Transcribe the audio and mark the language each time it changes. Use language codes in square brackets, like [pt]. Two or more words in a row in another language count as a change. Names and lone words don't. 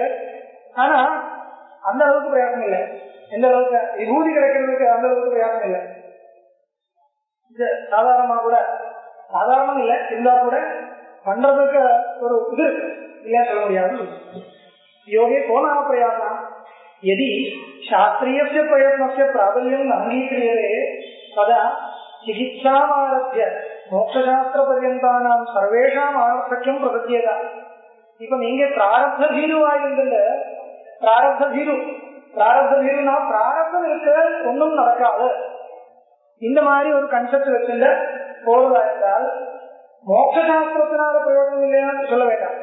[ta] ஆனா அந்த அளவுக்கு பிரயாசம் இல்லை. எந்த அளவுக்கு விபூதி கிடைக்கிறதுக்கு அந்த அளவுக்கு பிரயாசம் இல்லை. சாதாரணமா கூட, சாதாரணம் இல்லை இருந்தா கூட பண்றதுக்கு ஒரு இது இருக்கு, இல்லைன்னு சொல்ல முடியாது. யோகே கோணாம பிரயாசம் [sa] यदि शास्त्रीयस्य प्रयत्नस्य प्राबल्यं न अङ्गीक्रियते तदा चिकित्सामारभ्य मोक्षशास्त्रपर्यन्तानां सर्वेषाम् आनर्थक्यं प्रपद्येत. [ta] இப்ப நீங்க பிராரப்த பீருவாயிருந்தல, பிராரப்த பீருனா பிராரப்தம் இருக்க ஒன்றும் நடக்காது இந்த மாதிரி ஒரு கன்செப்ட் வச்சுல போறதா இருந்தால் மோட்சசாஸ்திரத்தினால பிரயோஜனம் இல்லையான்னு சொல்ல வேண்டாம்.